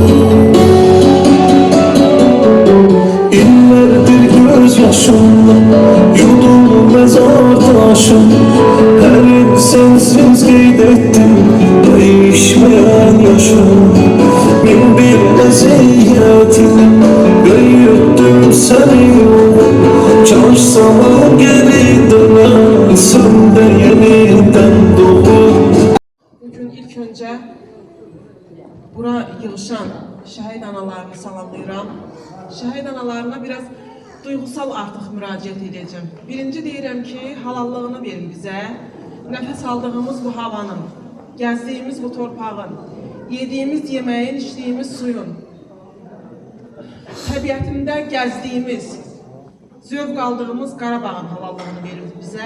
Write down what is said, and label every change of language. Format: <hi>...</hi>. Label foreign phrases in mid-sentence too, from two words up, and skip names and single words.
<tr>İllerdir gözyaşımla yudum mezar taşım her il sensiz qeydettim değişmeyen yaşım min bir eziyetim böyüttüm seni kaş zaman geri dönersin de yeniden doğur.</tr> <az>Bugün ilk önce bura yığışan şəhid analarını salamlayıram. Şəhid analarına biraz duygusal artıq müraciət edəcəm. Birinci deyirəm ki, halallığını verin bizə. Nəfəs aldığımız bu havanın, gəzdiyimiz bu torpağın, yediyimiz yeməyin, içdiyimiz suyun, təbiətində gəzdiyimiz, zövq aldığımız Qarabağın halallığını verin bizə.</az>